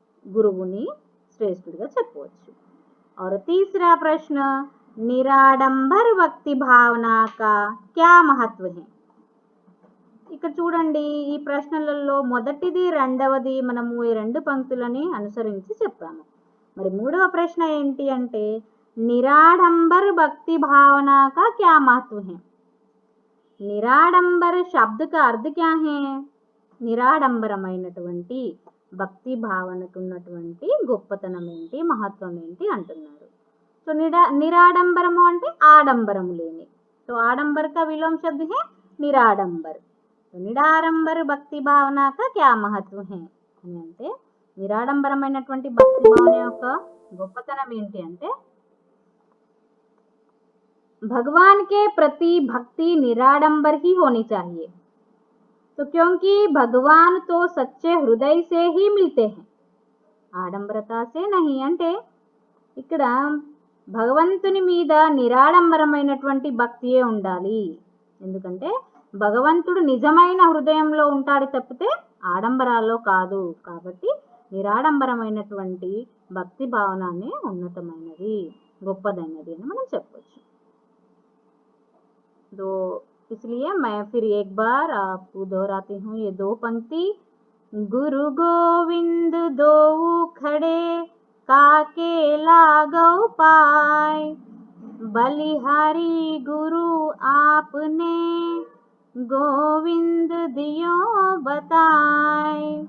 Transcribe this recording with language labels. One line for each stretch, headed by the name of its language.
Telugu: గురువుని శ్రేష్ఠుడిగా చెప్పవచ్చు।
Hindi: और तीसरा प्रश्न, निराडंबर भक्ति भावना का क्या महत्व है?
Telugu: ఇక్కడ చూడండి, ఈ ప్రశ్నలలో మొదటిది రెండవది మనము ఈ రెండు పంక్తులని అనుసరించి చెప్పాము। మరి మూడవ ప్రశ్న ఏంటి అంటే
Hindi: निराडंबर भक्ति भावना का क्या महत्व है? निराडंबर शब्द का अर्थ क्या है?
Telugu: నిరాడంబరమైనటువంటి భక్తి భావనకు ఉన్నటువంటి గొప్పతనం ఏంటి, మహత్వం ఏంటి అంటున్నారు। సో నిరాడంబరము అంటే ఆడంబరము లేని।
Hindi: तो आडंबर का विलोम शब्द है निराडंबर। तो निराडंबर भक्ति भावना का क्या महत्व है
Telugu: అని అంటే నిరాడంబరమైనటువంటి భక్తి భావన యొక్క గొప్పతనం ఏంటి అంటే
Hindi: भगवान के प्रति भक्ति निराडंबर ही होनी चाहिए। तो क्योंकि भगवान तो सच्चे हृदय से ही मिलते हैं, आडंबरता से नहीं।
Telugu: అంటే ఇక్కడ భగవంతుని మీద నిరాడంబరమైనటువంటి భక్తియే ఉండాలి. ఎందుకంటే భగవంతుడు నిజమైన హృదయంలో ఉంటాడు తప్పితే ఆడంబరాల్లో కాదు. కాబట్టి నిరాడంబరమైనటువంటి భక్తి భావననే ఉన్నతమైనది, గొప్పదైనది అని మనం చెప్పొచ్చు.
Hindi: तो इसलिए मैं फिर एक बार आपको दोहराती हूँ ये 2 पंक्ति। गुरु गोविंद दोऊ खड़े काके लागौ पाय, बलिहारी गुरु आपने गोविंद दियो बताय।